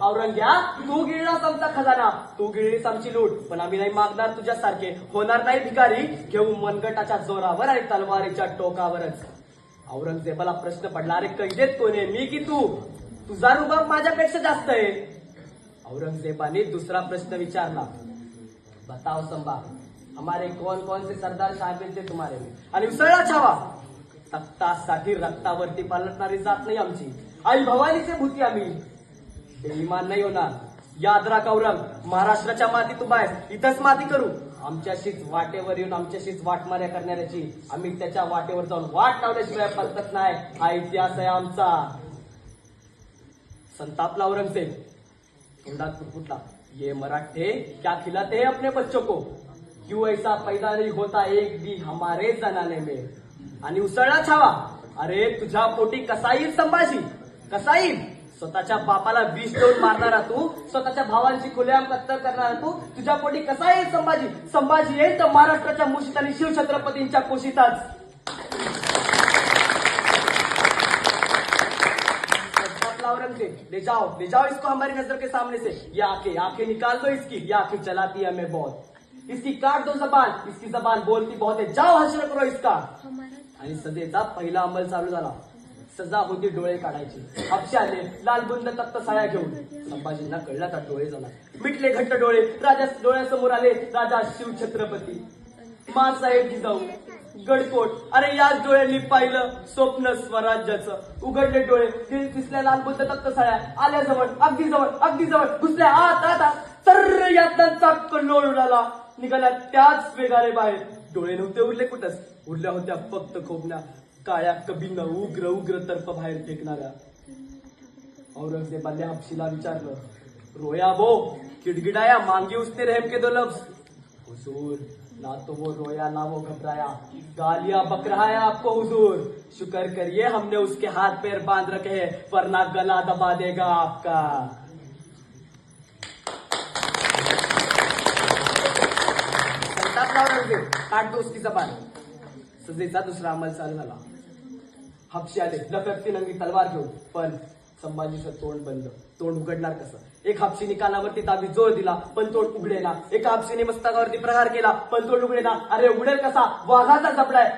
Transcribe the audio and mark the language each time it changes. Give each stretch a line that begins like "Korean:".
Marathi: औरंग्या तू गिळलास आमचा खजाना, तू गिळलीस आमची लूट, पण आम्ही नाही मागणार तुझ्यासारखे, होणार नाही भिकारी, घेऊ मनगटाच्या जोरावर आणि तलवारीच्या टोकावरच. औरंगजेबाला प्रश्न पडला, अरे कैदेत कोण आहे, मी की तू? तुझा रुबाब माझ्यापेक्षा जास्त आहे. औरंगजेबाने दुसरा प्रश्न विचारला,
Hindi: बताओ संभा, हमारे कौन कौन से सरदार शामिल थे तुम्हारे में?
Marathi: आणि उसळला छावा, तख्तासाठी रक्तावरती पालटणारी जात नाही आमची, आई भवानीचे भूती आम्ही, बेईमान नाही होणार. याद राख औरंग, महाराष्ट्राच्या मातीत उभा आहेस, इथंच माती करू. आमच्याशीच वाटेवर येऊन आमच्याशीच वाटमाऱ्या करणाऱ्याची आम्ही त्याच्या वाटेवर जाऊन वाट लावल्याशिवाय परतत नाही. हा इतिहास आहे आमचा. संतापला औरंगजेब, तोंडात फुटफुटला,
Hindi: ये मराठे क्या खिलाते हैं अपने बच्चों को, क्यों ऐसा पैदा नहीं होता एक भी हमारे जनाने में?
Marathi: आणि उसळला छावा, अरे तुझ्या पोटी कसा येईल संभाजी, कसा येईल? स्वतःच्या बापाला विष देऊन मारणारा तू, स्वतःच्या भावांची खुलेआम कत्तल करणारा तू, तुझ्या पोटी कसा येईल संभाजी? संभाजी येईल तर महाराष्ट्राच्या मुशीत आणि शिवछत्रपतींच्या कुशीतच.
Hindi: औरंगजेब, ले जाओ इसको हमारी नजर के सामने से. ये आंखें निकाल दो इसकी, ये आंखें चलाती है हमें बहुत. इसकी काट दो जबान, इसकी जबान बोलती बहुत है, जाओ हश्र करो इसका.
Marathi: आणि सजेचा पहिला अंमल चालू झाला. सजा होती डोळे काढायची. हापशे आले, लालबुंद तख्त साळ्या घेऊन. संभाजींना कळला तर डोळे झाला, मिटले घट्ट डोळे. राजा डोळ्यासमोर आले, राजा शिवछत्रपती, माँसाहेब जिजाऊ, गडकोट. अरे याच डोळ्यांनी पाहिलं स्वप्न स्वराज्याचं. उघडले डोळे, दिसल्या लालबुंद तख्त साळ्या. आल्या जवळ, अगदी जवळ घुसल्या आत. सर्र यातनांचा कल्लोळ उडाला. निघाल्या त्याच वेगाने बाहेर. डोळे नव्हते उरले कुठंच, उरल्या होत्या फक्त खोबण्या काळ्या कबींना उग्र उग्र तर्फ बाहेर फेकणाऱ्या. औरंगजेबाने हपशीला विचारलं,
Hindi: रोया वो किड़गिड़ाया, मांगी उसने रहम के दो लफ्ज. हुजूर, ना तो वो रोया ना वो घबराया, गालियां बक रहा है आपको हुजूर. शुक्र करिए हमने उसके हाथ पैर बांध रखे हैं, वरना गला दबा देगा आपका.
Marathi: संतापला
Hindi: औरंगजेब, काट दो उसकी जबान.
Marathi: सजेचा दुसरा अंमल चालू झाला. हपशी आले लपकती नंगी तलवार घेऊन, पण संभाजीचं तोंड बंद. तोंड उघडणार कसं? एक हापशीने कानावरती ताबी जोर दिला, पण तोंड उघडेना. एका हापशीने मस्तकावरती प्रहार केला, पण तोंड उघडेना. अरे उघडेल कसा? वाघाचा जबडाय.